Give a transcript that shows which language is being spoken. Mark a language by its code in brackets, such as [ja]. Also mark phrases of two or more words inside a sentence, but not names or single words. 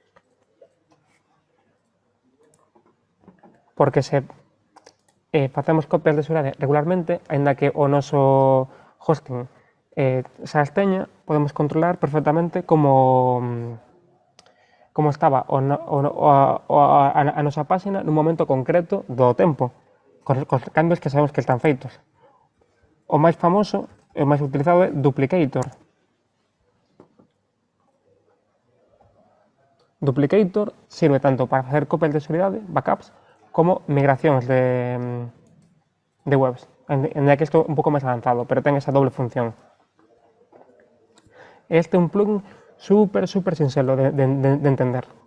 [gl] Porque se facemos copias de seguridade regularmente, aínda que o noso hosting xa as teña, podemos controlar perfectamente como estaba a nosa página nun momento concreto do tempo, cos cambios que sabemos que están feitos. O máis famoso e o máis utilizado é Duplicator. [es] Duplicator sirve tanto para hacer copias de seguridad, backups, como migraciones de webs, en el que esto es un poco más avanzado, pero tiene esa doble función. Este es un plugin súper sencillo de entender.